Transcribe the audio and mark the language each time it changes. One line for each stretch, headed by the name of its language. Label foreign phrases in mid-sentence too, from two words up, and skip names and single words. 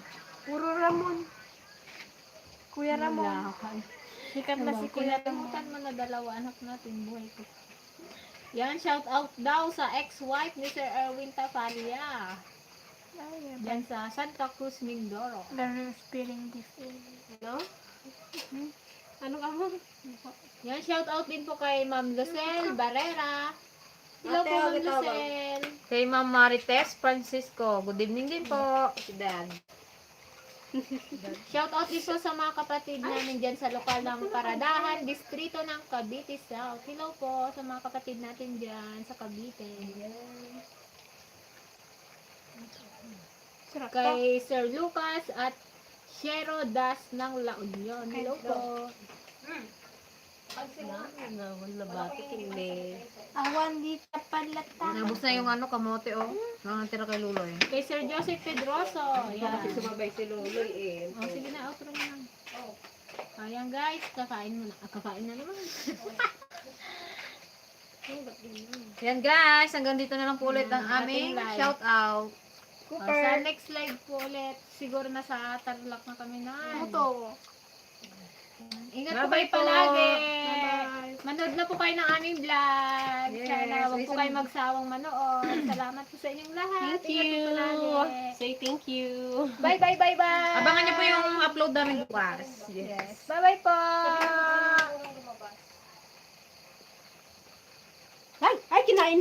Filipino: puro Ramon. Kuya Ramon. Sikat na si Kuya. Tumutan mo na dalawa anak natin. Buhay ko. Yan,
English: shout out
Filipino: daw sa ex-wife ni Sir Erwin Tafalia. Diyan sa Santa Cruz, Mindoro.
English: They're spilling this in.
Filipino: No? Ano ka mo? Yan,
English: shout out
Filipino: din po kay Ma'am Lucel Barrera. Hello Ate, po, Ma'am ulit tawag. Lucel. Kay Ma'am Marites Francisco.
English: Good evening
Filipino: din po. Si Dan.
English: Shout out
Filipino: din po sa mga kapatid namin dyan sa lokal ng Paradahan, distrito ng Cavite South. Hello po sa mga kapatid natin dyan sa Cavite. Kay Sir Lucas at Shero Das ng La Union. Hello po. Wala ba? Hindi.
Iloko: Awan di tapalata.
Filipino: Nabos na yung ano, kamote oh. Nakatira kay Luloy. Kay Sir Joseph Pedroso. Yan. Sumabay si Luloy eh. O, sige na, outro na lang. Ayan guys, kakain muna. Kakain na naman. Yan guys, hanggang dito na lang po ulit ang Ating aming live.
English: shout out.
Filipino: Sa
English: next live
Filipino: po ulit, siguro nasa Tarlac na kami na. Ito. Ingat po
English: Bye-bye
Filipino: kayo palagi.
English: Bye-bye.
Filipino: Manood na po kayo ng aming vlog. Yes, Sana huwag po listen. kayo magsawang manood. Salamat po sa inyong lahat.
English: Thank
Filipino: Ingat
English: you.
Filipino: po palagi.
English: Say thank you. Bye, bye, bye, bye.
Filipino: Abangan niyo po yung upload namin bukas.
English: Yes. Bye, bye po.
Filipino: Ay, kinain